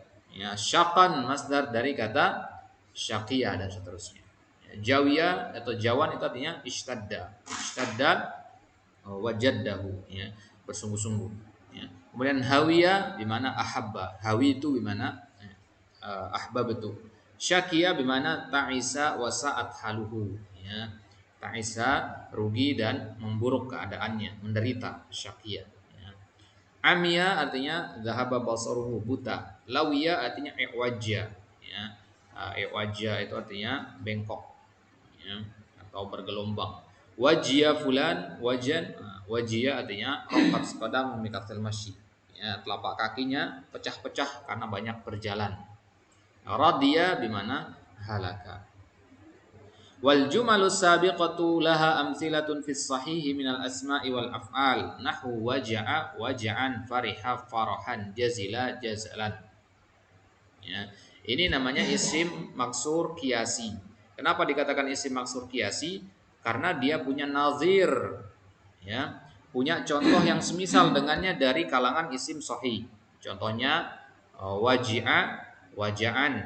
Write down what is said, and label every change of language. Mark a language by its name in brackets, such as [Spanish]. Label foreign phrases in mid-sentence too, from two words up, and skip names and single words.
[Indonesian] Ya, syaqan masdar dari kata syaqiyah dan seterusnya. Ya, jawiyah atau jawan itu artinya ishtadda. [Arabic] اشتد وجده, [Indonesian] ya, bersungguh-sungguh. Ya. Kemudian hawiyah di mana ahabba. Hawi itu di mana ahbab itu. [Arabic] Syaqiyah [Indonesian] di mana [Arabic] تعس وساءت حاله. Ya. [Indonesian] Ta'isa rugi dan memburuk keadaannya, menderita, syaqiyah. [Arabic] Amia artinya ذهب بصره, buta. [Indonesian] Lawiya artinya i'wajja, ya. I'wajja itu artinya bengkok, ya, atau bergelombang. [Arabic] وجي فلان وجى وجي artinya رقت قدم من كسر المشي, [Indonesian] ya, telapak kakinya pecah-pecah karena banyak berjalan. [Arabic] رضي بما هلك. والجمل السابقة لها أمثلة في الصحيح من الأسماء والأفعال نحو وجع وجعا فرح فرحا جزل جزلا. [Indonesian] Ya, ini namanya isim maksur qiyasi. Kenapa dikatakan isim maksur qiyasi? Karena dia punya nazir, ya, punya contoh yang semisal dengannya dari kalangan isim sahih. Contohnya [Arabic] وجع وجعا.